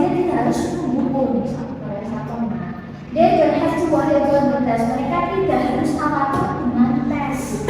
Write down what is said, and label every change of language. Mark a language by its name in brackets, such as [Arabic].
[Indonesian] Dia tidak harus menunggu pada saat mana. [English] They don't have to worry about the test. [Indonesian] Mereka tidak harus khawatir dengan tes.